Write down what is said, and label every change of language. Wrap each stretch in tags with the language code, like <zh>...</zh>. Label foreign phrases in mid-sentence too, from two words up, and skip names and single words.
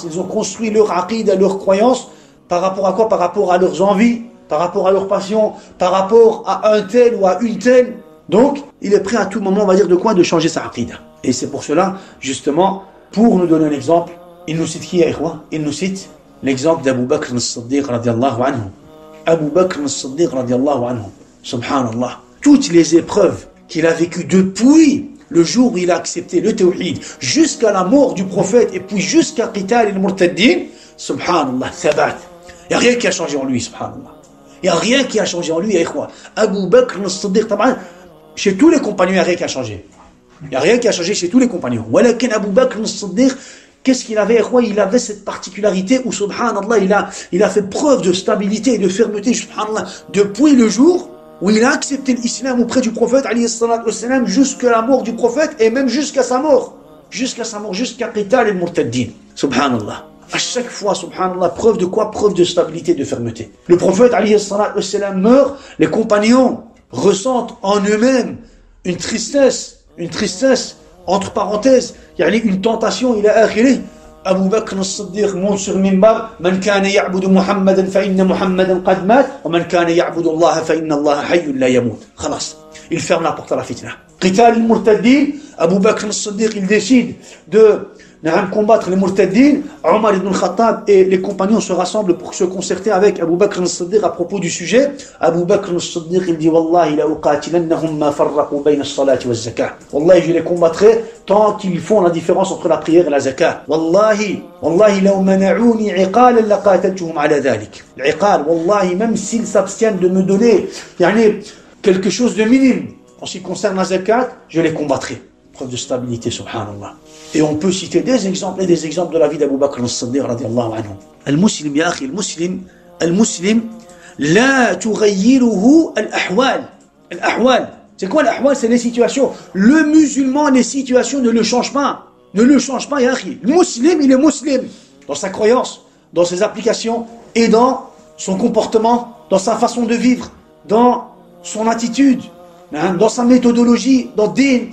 <fr>Ils ont construit leur aqida, leur croyance, par rapport à quoi? Par rapport à leurs envies, par rapport à leurs passions, par rapport à un tel ou à une telle. Donc, il est prêt à tout moment, on va dire, de quoi? De changer sa aqida. Et c'est pour cela, justement, pour nous donner un exemple, il nous cite qui, ikhwa? Il nous cite l'exemple d'Abu Bakr as-Siddiq</fr> <ar>رضي الله عنه.</ar> <fr>Abu Bakr as-Siddiq</fr> <ar>رضي الله عنه.</ar> <fr>Subhanallah. Toutes les épreuves qu'il a vécues depuis le jour où il a accepté le tawhid, jusqu'à la mort du prophète, et puis jusqu'à</fr> <ar>قتال المرتدين,</ar> <fr>subhanallah, thabat. Il n'y a rien qui a changé en lui, subhanallah. Il n'y a rien qui a changé en lui, ikhwa. Abu Bakr as-Siddiq, chez tous les compagnons, il n'y a rien qui a changé. Il n'y a rien qui a changé chez tous les compagnons. Walakin Abu Bakr as-Siddiq, qu'est-ce qu'il avait, ikhwa? Il avait cette particularité où, subhanallah, il a fait preuve de stabilité et de fermeté, subhanallah, depuis le jour où il a accepté l'islam auprès du prophète,</fr> <ar>عليه الصلاة والسلام,</ar> <fr>jusqu'à la mort du prophète, et même jusqu'à sa mort. Jusqu'à</fr> <ar>قتال المرتدين.</ar> <fr>Subhanallah. À chaque fois, subhanallah, preuve de quoi? Preuve de stabilité, de fermeté. Le prophète,</fr> <ar>عليه الصلاة والسلام,</ar> <fr>meurt, les compagnons ressentent en eux-mêmes une tristesse, entre parenthèses, une tentation, il a akhiré, Abu Bakr al-Siddiq monte sur minbar,</fr> <ar>من كان يعبد محمدا فإن محمدا قد مات، ومن كان يعبد الله فإن الله حي لا يموت.</ar> <fr>Khalas. Il ferme la porte à la fitna.</fr> <ar>قتال المرتدين,</ar> <fr>Abu Bakr al-Siddiq, il décide de combattre les Murtaddin. Omar ibn al-Khattab et les compagnons se rassemblent pour se concerter avec Abu Bakr al-Siddiq à propos du sujet. Abu Bakr al-Siddiq, il dit</fr> <ar>والله لأقاتلنهم ما فرقوا بين الصلاة والزكاة.</ar> <fr>Wallahi, je les combattrai tant qu'ils font la différence entre la prière et la zakat.</fr> <ar>والله لو منعوني عقالا لقاتلتهم على ذلك.</ar> <fr>L'iqal, wallahi, même s'ils s'abstiennent de me donner quelque chose de minime en ce qui concerne la zakat, je les combattrai. Preuve de stabilité, subhanallah. Et on peut citer des exemples et des exemples de la vie d'Abu Bakr al-Siddiq</fr> <ar>رضي الله عنه. المسلم، يا أخي، المسلم، لا تغيره الأحوال.</ar> <fr>Al-ahwal. C'est quoi l'ahwal? C'est les situations. Le musulman, les situations ne le changent pas. Ne le change pas,</fr> <ar>يا أخي.</ar> <fr>Le musulman, il est musulman. Dans sa croyance, dans ses applications et dans son comportement, dans sa façon de vivre, dans son attitude, dans sa méthodologie, dans din.</fr>